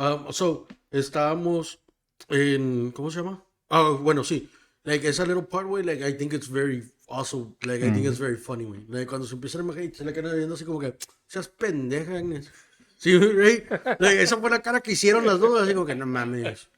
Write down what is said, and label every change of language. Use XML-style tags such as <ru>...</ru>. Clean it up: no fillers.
<es>So, estábamos en, ¿cómo se llama? Oh, bueno, sí.</es> <en>Like, esa little part, güey, like, I think it's very awesome. Like, I think it's very funny, güey.</en> <es>Like, cuando se empieza a imaginar, se le queda viendo así como que, seas pendeja, Agnes. Sí, right? Like, esa fue la cara que hicieron las dos, así como que, no mames.</es>